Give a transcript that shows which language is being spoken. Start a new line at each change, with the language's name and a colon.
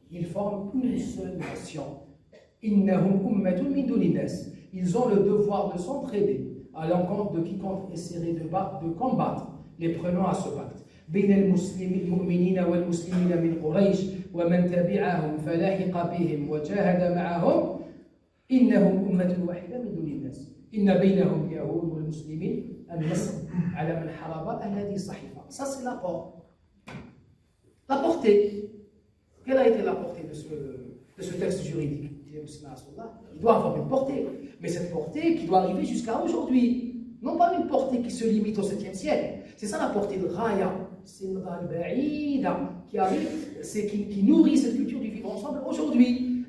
French: Ils forment une seule nation.
Arabic: Innahum ummatun min dunin nas.
French: Ils ont le devoir de s'entraider à l'encontre de quiconque essaierait de combattre, les prenant à ce pacte.
Arabic: بين المؤمنين والمسلمين من قريش ومن تبعهم فلاحق بهم وجاهد معهم إنهم أمة واحدة من دون الناس إن بينهم اليهود والمسلمين النصر على من حارب أهل هذه الصحيفة.
French: Ça c'est l'apport. La portée. Quelle a été la portée de ce texte juridique? Il doit avoir une portée, mais cette portée qui doit arriver jusqu'à aujourd'hui. Non pas une portée qui se limite au 7e siècle. C'est ça la portée de Raya. C'est une Raya qui arrive, qui nourrit cette culture du vivre ensemble aujourd'hui.